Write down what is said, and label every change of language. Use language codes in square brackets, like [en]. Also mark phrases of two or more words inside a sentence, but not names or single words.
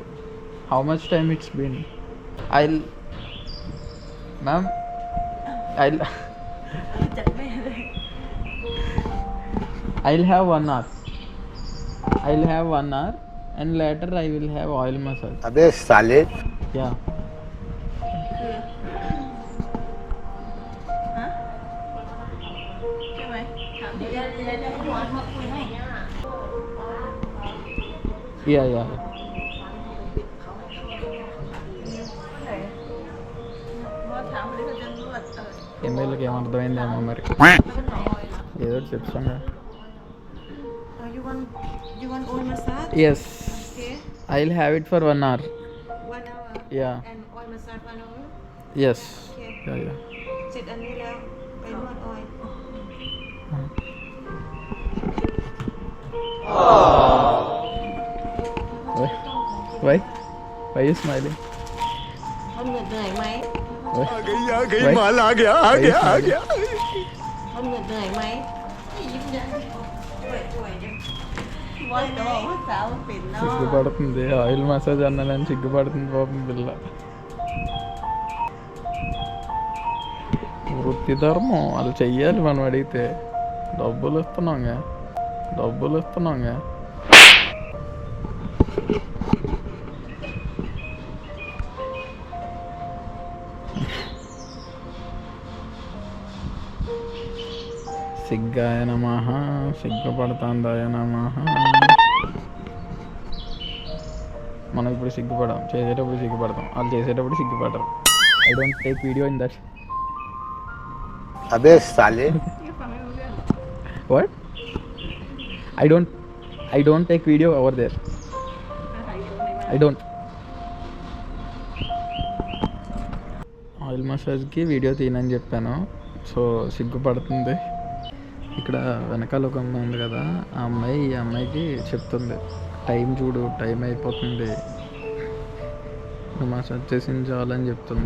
[en] How much time it's been? Ma'am, I'll have 1 hour. And later I will have oil massage. [hi] अबे साले. [en] Yeah. [th] ใช่ไหมถามดิ [en] Yeah. [th] ว่าถามอะไรเขาจะนวด [te] ఎమ్మెల్యేకి ఏమర్థమైందేమో మరి. ఏదో ఒకటి చెప్తాను. [en] you want oil massage? Yes. Okay. I'll have it for 1 hour. 1 hour. Yeah. And oil massage 1 hour. Yes. Okay. Yeah. [th] เสร็จอันนี้แล้วไปนวดออยล์ [en] Why you smiling? [th] เขาเหนื่อยไหม [en] Why? [hi] आ गई माल आ गया. [th] เขาเหนื่อยไหมยิ้มเยอะป่วยจังว่าจะบอกว่าสาวเป็นเนาะ [te] సిగ్గుపడుతుంది. [en] oil massage [te] అన్నానని సిగ్గుపడుతుంది పాపం పిల్ల. వృత్తి ధర్మం వాళ్ళు చెయ్యాలి. మనం అడిగితే డబ్బులు ఇస్తున్నాంగా. సిగ్గాయ నమః, సిగ్గుపడతాందాయ నమః. మనం ఇప్పుడు సిగ్గుపడాం, చేసేటప్పుడు సిగ్గుపడతాం. వాళ్ళు చేసేటప్పుడు సిగ్గుపడరు. [en] I don't take video in that. [hi] अबे साले. [en] What? I don't take video over there. I don't. oil massageకి [te] వీడియో తీయనని చెప్పాను. సో సిగ్గుపడుతుంది. ఇక్కడ వెనకాల ఒక అమ్మాయి ఉంది కదా, ఆ అమ్మాయి ఈ అమ్మాయికి చెప్తుంది, టైం చూడు, టైం అయిపోతుంది, నువ్వు మసాజ్ చేసింది చాలని చెప్తుంది.